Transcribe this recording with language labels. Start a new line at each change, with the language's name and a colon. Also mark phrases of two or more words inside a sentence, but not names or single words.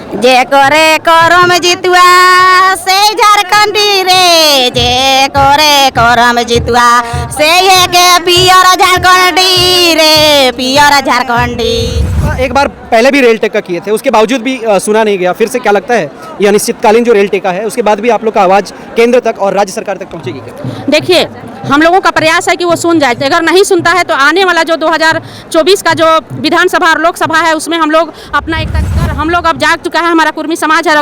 Kudmali: जे करे करम जितुआ से झारखंडी रे, जे करे करम जितुआ से ये के पियर झारखंडी रे, पियर झारखंडी।
Hindi: एक बार पहले भी रेल टेका किए थे, उसके बावजूद भी सुना नहीं गया। फिर से क्या लगता है ये अनिश्चितकालीन जो रेल टेका है उसके बाद भी आप लोग का आवाज़ केंद्र तक और राज्य सरकार तक पहुंचेगी क्या? देखिए, हम लोगों का प्रयास है कि वो सुन जाए। अगर नहीं सुनता है तो आने वाला जो 2024 का जो विधानसभा और लोकसभा है उसमें हम लोग अपना एक हम लोग अब जाग चुका है, हमारा कुर्मी समाज है।